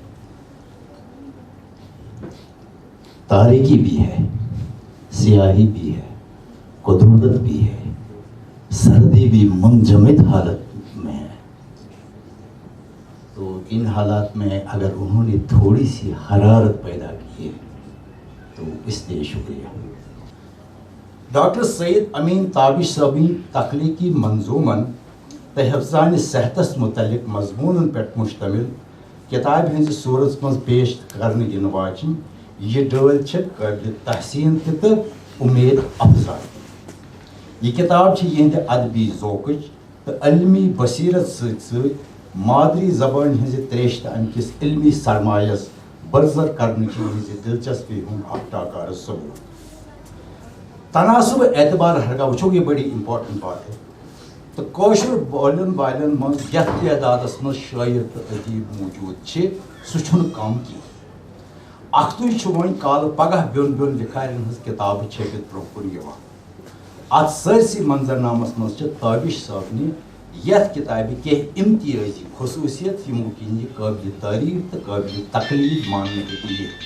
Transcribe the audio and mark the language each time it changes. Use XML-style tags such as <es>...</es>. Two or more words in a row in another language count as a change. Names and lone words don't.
<ur>تاریکی بھی ہے، سیاہی بھی ہے، قدرت بھی ہے، سردی بھی منجمد حالت میں ہے۔ تو ان حالات میں اگر انہوں نے تھوڑی سی حرارت پیدا کی ہے تو اس لیے شکریہ۔</ur> <ks>ڈاکٹر سعید امین تابش صٲبٕنۍ تخلیقی منظومن تہٕ حفظانِ صحتس متعلق مضموٗنن پٮ۪ٹھ مشتمل کتابہِ ہٕنٛزِ صوٗرژ منٛز پیش کرنہٕ یِنہٕ واجیٚنۍ یہ ڈٲلۍ چھِ قٲبلِ تحسین تہٕ امید افزا۔ یہ کتاب چھِ یِہنٛدِ ادبی ذوقٕچ تہٕ علمی بصیرت سۭتۍ سۭتۍ مادری زبانہِ ہٕنٛزِ تریش تہٕ امہِ کِس علمی سرمایس برزر کرنٕچ یِہنٛزِ دلچسپی ہُنٛد اکھ ٹاکارٕ ثبوت۔ تناسب اعتبار ہرگاہ وٕچھو،</ks> <ur>یہ بڑی امپارٹنٹ بات ہے۔</ur> <ks>تو کٲشُر بولن والٮ۪ن منٛز یتھ تعدادس منٛز شٲعر تہٕ ادیب موجوٗد چھِ سُہ چھُنہٕ کم کینٛہہ۔ اکھتُے چھُ وۄنۍ کالہٕ پگاہ بیوٚن بیوٚن لِکھارٮ۪ن ہٕنٛز کِتابہٕ چھٔپِتھ برٛونٛہہ کُن یِوان۔ اتھ سٲرسٕے منظرنامس منٛز چھِ تابش صٲبنہِ یتھ کتابہِ کینٛہہ امتیٲزی خصوٗصیت یِمو کِنۍ یہِ قٲبلِ تعریف تہٕ قٲبلِ تقلید ماننہٕ ہیٚکہِ یِتھ۔</ks>